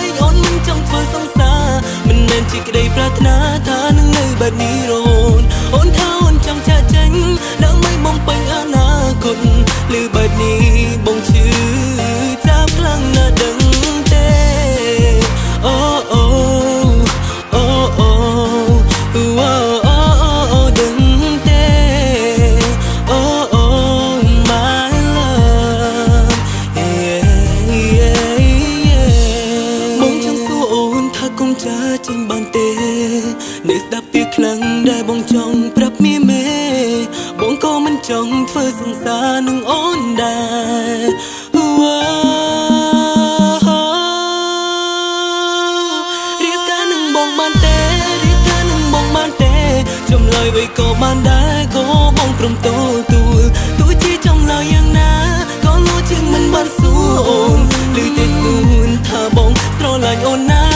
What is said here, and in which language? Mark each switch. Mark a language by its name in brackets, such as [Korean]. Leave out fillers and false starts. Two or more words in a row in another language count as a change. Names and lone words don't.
[Khmer] អូនមិនចង់ធ្វើសង្សារមិនមែនជាក្តីប្រាថ្នាថានឹងនៅបែបនេះរហូតអូនថាអូនចង់ចាក់ចេញដើម្បីបំពេ ញអនាគតឬបែបនេះបងឈឺចាប់ខ្លាំងណាស់ដឹងទេ oh oh oh oh oh oh ដឹងទេ [English] oh oh my love yeah yeah yeah [Khmer] បងចង់សួរអូនថាកុំចាចេញបានទេនៅស្ដាប់ពីខ្លាំងដែលបងចង់ប្រាប់មីមេបងក៏មិនចង់ធ្វើសង្សារនឹងអូនដែរ រៀបការនឹងបងបានទេរៀបការនឹងបងបានទេចម្លើយអ្វីក៏បានដែរក៏បងព្រមទទួលទោះជាចម្លើយយ៉ាងណាក៏លោជាងមិនបានសួរអូនឮតែស្ងួនថាបងស្រឡាញ់អូន